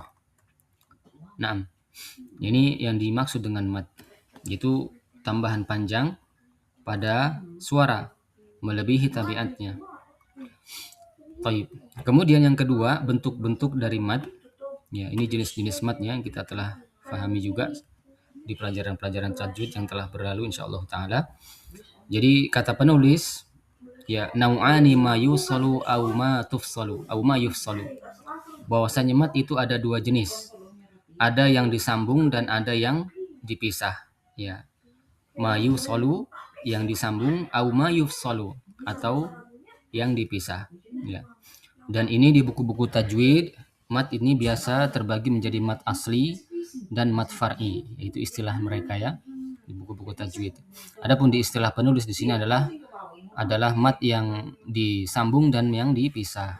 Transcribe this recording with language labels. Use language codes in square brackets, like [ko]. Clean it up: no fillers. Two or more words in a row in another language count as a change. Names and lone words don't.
[id] Nah, ini yang dimaksud dengan mad, yaitu tambahan panjang pada suara melebihi tabiatnya. Taib. Kemudian yang kedua, bentuk-bentuk dari mad. Ya, ini jenis-jenis madnya yang kita telah pahami juga di pelajaran-pelajaran tajwid yang telah berlalu [ar] إن شاء الله تعالى. [id] Jadi kata penulis, ya, [ar] نوعان ما يوصل أو ما تفصل أو ما يفصل. [id] Bahwasanya mad itu ada 2 jenis. Ada yang disambung dan ada yang dipisah. Ya. [ar] ما يوصل [id] yang disambung, [ar] أو ما يفصل [id] atau yang dipisah. Ya. Dan ini di buku-buku tajwid, mad ini biasa terbagi menjadi [ar] مد أصلي [id] dan [ar] مد فرعي, [id] itu istilah mereka ya di buku-buku tajwid. Adapun di istilah penulis di sini adalah mad yang disambung dan yang dipisah.